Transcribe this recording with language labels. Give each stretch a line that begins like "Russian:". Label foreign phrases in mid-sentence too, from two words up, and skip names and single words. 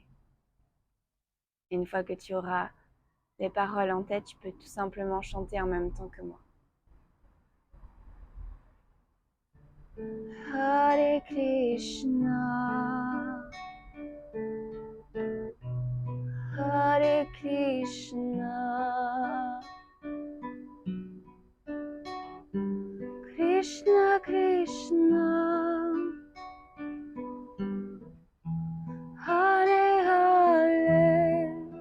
French: Une fois que tu auras les paroles en tête, tu peux tout simplement chanter en même temps que moi. Hare Krishna, Hare Krishna, Krishna Krishna, Hare Hare,